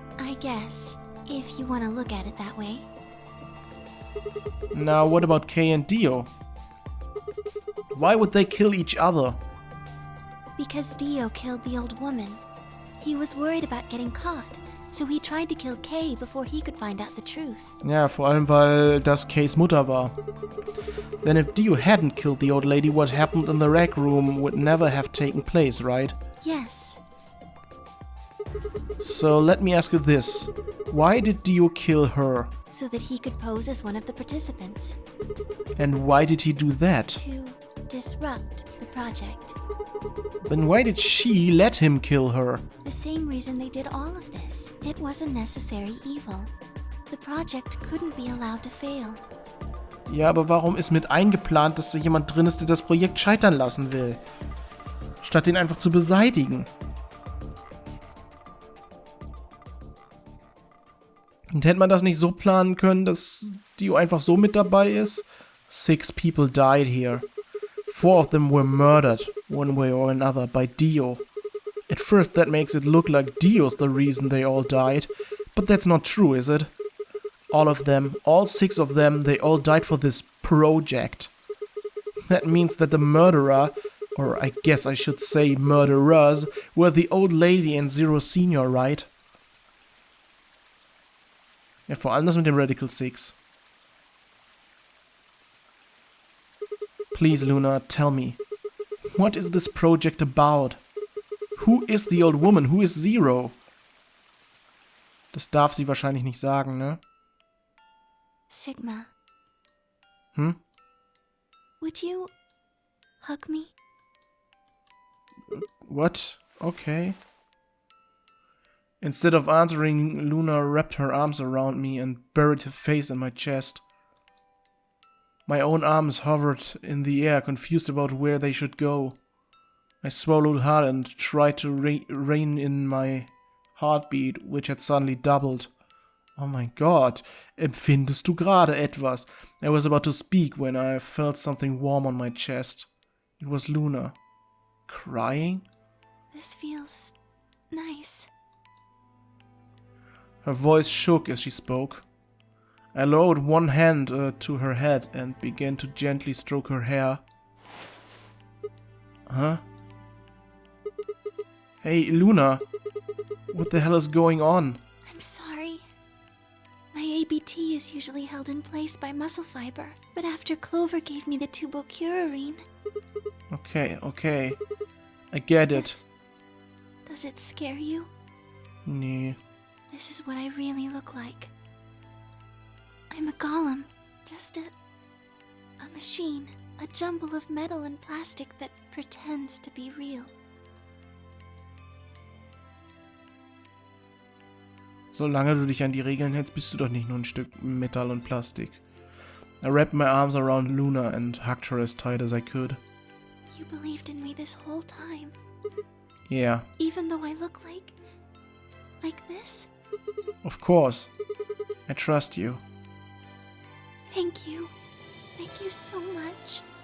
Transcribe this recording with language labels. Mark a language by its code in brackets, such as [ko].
[en] I guess, if you want to look at it that way. Now, what about Kay and Dio? Why would they kill each other? Because Dio killed the old woman. He was worried about getting caught, so he tried to kill Kay before he could find out the truth. [de] Ja, vor allem, weil das Kays Mutter war. [en] Then if Dio hadn't killed the old lady, what happened in the rec room would never have taken place, right? Yes. So let me ask you this. Why did Dio kill her? So that he could pose as one of the participants. And why did he do that? To disrupt the project. Then why did she let him kill her? The same reason they did all of this. It was a necessary evil. The project couldn't be allowed to fail. [de] Ja, aber warum ist mit eingeplant, dass da jemand drin ist, der das Projekt scheitern lassen will? Statt ihn einfach zu beseitigen. Und hätte man das nicht so planen können, dass Dio einfach so mit dabei ist? [en] 6 people died here. 4 of them were murdered, one way or another, by Dio. At first that makes it look like Dio's the reason they all died, but that's not true, is it? All of them, all 6 of them, they all died for this project. That means that the murderer, or I guess I should say murderers, were the old lady and Zero Senior, right? [de] Ja, vor allem das mit dem Radical 6. [en] Please, Luna, tell me. What is this project about? Who is the old woman? Who is Zero? [de] Das darf sie wahrscheinlich nicht sagen, ne? [en] Sigma. Hm? Would you hug me? What? Okay. Instead of answering, Luna wrapped her arms around me and buried her face in my chest. My own arms hovered in the air, confused about where they should go. I swallowed hard and tried to rein in my heartbeat, which had suddenly doubled. Oh my god, [de] empfindest du gerade etwas? [en] I was about to speak when I felt something warm on my chest. It was Luna. Crying? This feels nice. Her voice shook as she spoke. I lowered one hand to her head and began to gently stroke her hair. Huh? Hey, Luna. What the hell is going on? I'm sorry. My ABT is usually held in place by muscle fiber, but after Clover gave me the tubocurarine... Okay. I get it. Does it scare you? [de] Nee. [en] This is what I really look like. I'm a golem. Just a machine. A jumble of metal and plastic that pretends to be real. [de] Solange du dich an die Regeln hältst, bist du doch nicht nur ein Stück Metall und Plastik. [en] I wrapped my arms around Luna and hugged her as tight as I could. You believed in me this whole time. Yeah. Even though I look like this? Of course. I trust you. Thank you. Thank you so much.